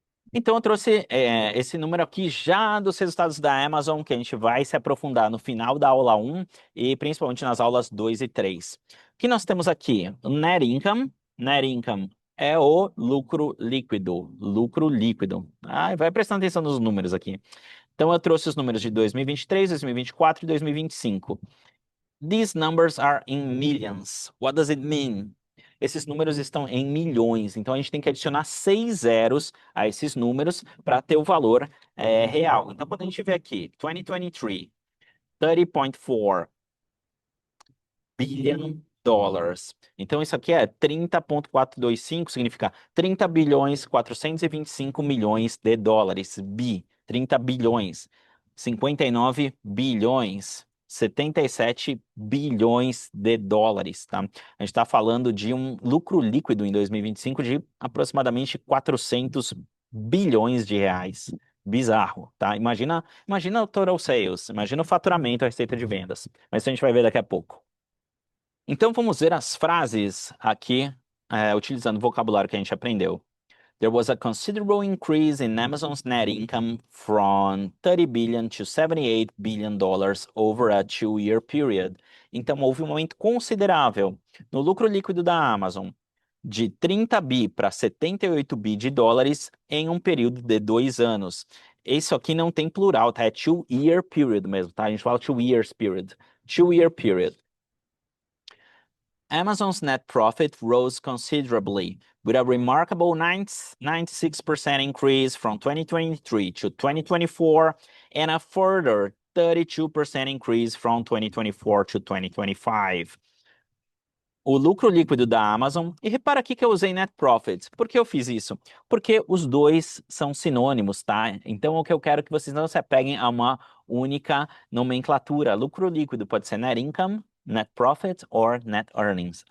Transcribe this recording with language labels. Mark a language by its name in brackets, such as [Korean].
[Portuguese] Então, eu trouxe esse número aqui já dos resultados da Amazon, que a gente vai se aprofundar no final da aula 1 e principalmente nas aulas 2 e 3. O que nós temos aqui? Net income. Net income é o lucro líquido. Lucro líquido. Vai prestando atenção nos números aqui. Então, eu trouxe os números de 2023, 2024 e 2025. [English] These numbers are in millions. What does it mean? [Portuguese] Esses números estão em milhões, então a gente tem que adicionar 6 zeros a esses números para ter o valor real. Então, quando a gente vê aqui, 2023, [English] 30.4 billion dollars. [Portuguese] Então, isso aqui é 30.425, significa 30 bilhões 425 milhões de dólares. 30 bilhões. 59 bilhões. 77 bilhões de dólares, tá? A gente está falando de um lucro líquido em 2025 de aproximadamente 400 bilhões de reais. Bizarro, tá? Imagina o total sales, imagina o faturamento, a receita de vendas. Mas isso a gente vai ver daqui a pouco. Então, vamos ver as frases aqui, utilizando o vocabulário que a gente aprendeu. [English] There was a considerable increase in Amazon's net income from 30 billion to 78 billion dollars over a 2-year period. [Portuguese] Então, houve um aumento considerável no lucro líquido da Amazon, de 30 bi para 78 bi de dólares em um período de 2 anos. Isso aqui não tem plural, tá? É [English] 2-year period [Portuguese] mesmo, tá? A gente fala [English] 2 years period. 2-year period. Amazon's net profit rose considerably, with a remarkable 96% increase from 2023 to 2024 and a further 32% increase from 2024 to 2025. [Portuguese] O lucro líquido da Amazon, e repara aqui que eu usei net profit. Por que eu fiz isso? Porque os dois são sinônimos, tá? Então, o que eu quero que vocês não se apeguem a uma única nomenclatura. Lucro líquido pode ser [English] net income, net profit or net earnings.